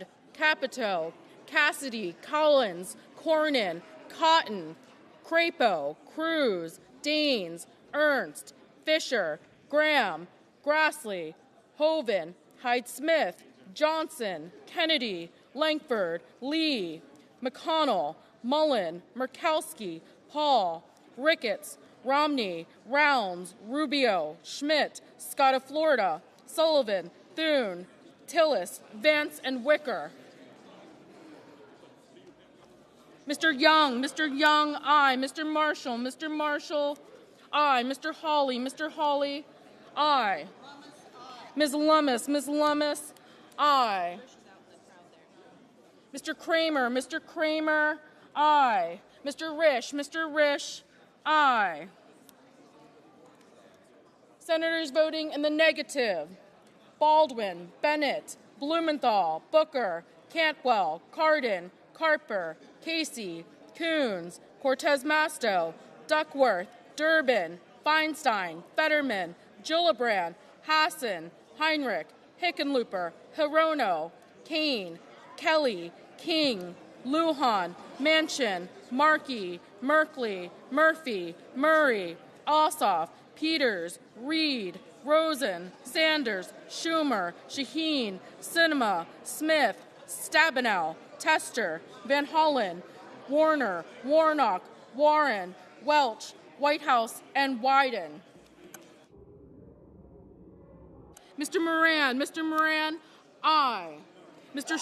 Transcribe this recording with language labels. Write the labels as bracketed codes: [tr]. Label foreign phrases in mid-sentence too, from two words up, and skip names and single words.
[en] Capito, Cassidy, Collins, Cornyn, Cotton, Crapo, Cruz, Daines, Ernst, Fisher, Graham, Grassley, Hoven, Hyde-Smith, Johnson, Kennedy, Langford, Lee, McConnell, Mullen, Murkowski, Paul, Ricketts, Romney, Rounds, Rubio, Schmidt, Scott of Florida, Sullivan, Thune, Tillis, Vance, and Wicker. Mr. Young, aye. Mr. Marshall, aye. Mr. Hawley, aye. Ms. Lummis, aye. Mr. Kramer, aye. Mr. Risch, aye. Senators voting in the negative: Baldwin, Bennett, Blumenthal, Booker, Cantwell, Cardin, Carper, Casey, Coons, Cortez Masto, Duckworth, Durbin, Feinstein, Fetterman, Gillibrand, Hassan, Heinrich, Hickenlooper, Hirono, Kane, Kelly, King, Lujan, Manchin, Markey, Merkley, Murphy, Murray, Ossoff, Peters, Reed, Rosen, Sanders, Schumer, Shaheen, Sinema, Smith, Stabenow, Tester, Van Hollen, Warner, Warnock, Warren, Welch, Whitehouse, and Wyden. Mr. Moran, aye. Mr.